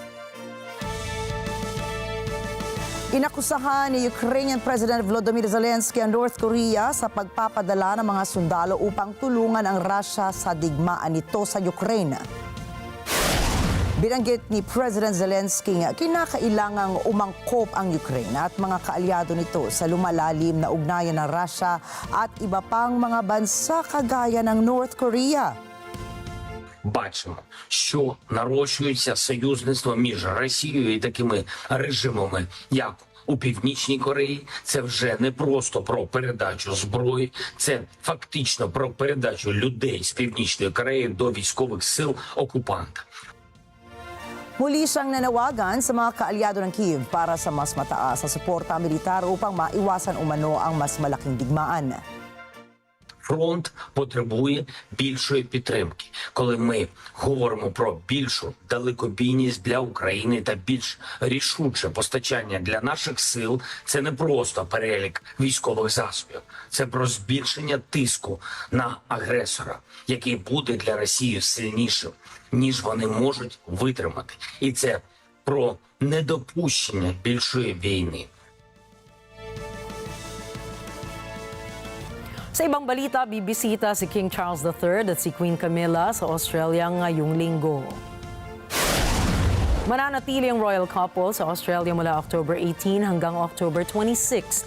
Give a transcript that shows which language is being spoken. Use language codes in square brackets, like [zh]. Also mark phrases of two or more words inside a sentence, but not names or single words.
[tl] Inakusahan ni Ukrainian President Volodymyr Zelensky ang North Korea sa pagpapadala ng mga sundalo upang tulungan ang Russia sa digmaan nito sa Ukraine. Binanggit ni President Zelensky nga kinakailangang umangkop ang Ukraine at mga kaalyado nito sa lumalalim na ugnayan ng Russia at iba pang mga bansa kagaya ng North Korea. [uk] Бачимо, що нарощується союзництво між Росією і такими режимами, як у Північній Кореї, це вже не просто про передачу зброї, це фактично про передачу людей з Північної Кореї до військових сил окупанта. [tl] Muli siyang nanawagan sa mga kaalyado ng Kyiv para sa mas mataas na suporta militar upang maiwasan umano ang mas malaking digmaan. [uk] Фронт потребує більшої підтримки. Коли ми говоримо про більшу далекобійність для України та більш рішуче постачання для наших сил, це не просто перелік військових засобів. Це про збільшення тиску на агресора, який буде для Росії сильнішим, ніж вони можуть витримати. І це про недопущення більшої війни. [tl] Sa ibang balita, bibisita si King Charles III at si Queen Camilla sa Australia ngayong linggo. Mananatili ang [en] royal couple [tl] sa Australia mula October 18 hanggang October 26.